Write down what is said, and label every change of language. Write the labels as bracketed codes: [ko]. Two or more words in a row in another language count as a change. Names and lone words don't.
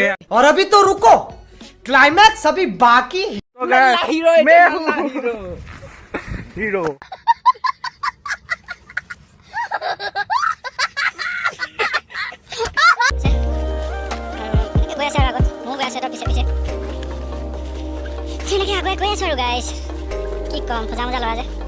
[hi] और अभी तो रुको क्लाइमैक्स अभी बाकी हीरो मैं हूं हीरो [as] গৈ আছে আৰু আগত মই গৈ আছোঁ পিছে পিছে তেনেকৈ আগুৱাই গৈ আছোঁ আৰু গাইছ কি ক'ম ভজা মজা ল'ৰা যে